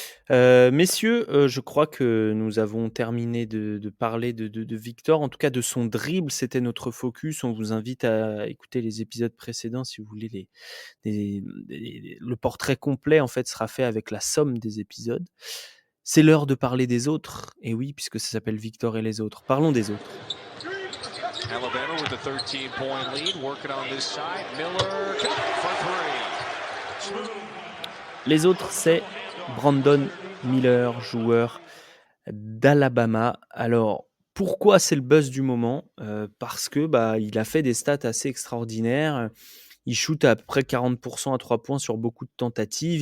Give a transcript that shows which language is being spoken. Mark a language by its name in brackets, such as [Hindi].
[French] Messieurs, je crois que nous avons terminé de parler de Victor, en tout cas de son dribble, c'était notre focus. On vous invite à écouter les épisodes précédents si vous voulez le portrait complet, en fait, sera fait avec la somme des épisodes. C'est l'heure de parler des autres, et oui, puisque ça s'appelle Victor et les autres. Parlons des autres. [English] Alabama with a 13-point lead, working on this side. Miller for three. [French] Les autres, c'est Brandon Miller, joueur d'Alabama. Alors, pourquoi c'est le buzz du moment? Parce que, il a fait des stats assez extraordinaires. Il shoot à peu près 40% à 3 points sur beaucoup de tentatives.